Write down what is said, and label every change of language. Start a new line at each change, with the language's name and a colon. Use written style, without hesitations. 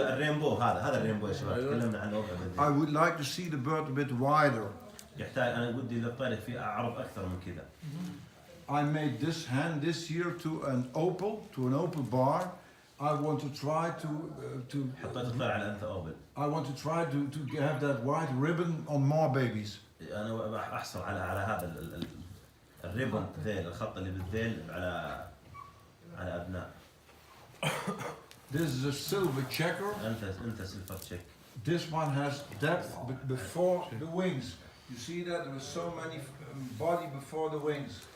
Arabic: الرينبو هذا الرينبو يا شباب تكلمنا عنه
English: I
Arabic: قبل.
English: would like to see the bird a bit wider.
Arabic: يحتاج انا ودي للطير فيه عرض اكثر من كذا.
English: I made this hand this year to an opal bar. I want to try
Arabic: حطيت الطير على انثى اوبل.
English: I want to try to have that white ribbon on more babies.
Arabic: انا راح احصل على هذا الريبون ذيل الخط اللي بالذيل على ابناء.
English: This is a silver checker.
Arabic: انثى سيلفر تشيك.
English: This one has depth before the wings. You see that there is so many body before the wings.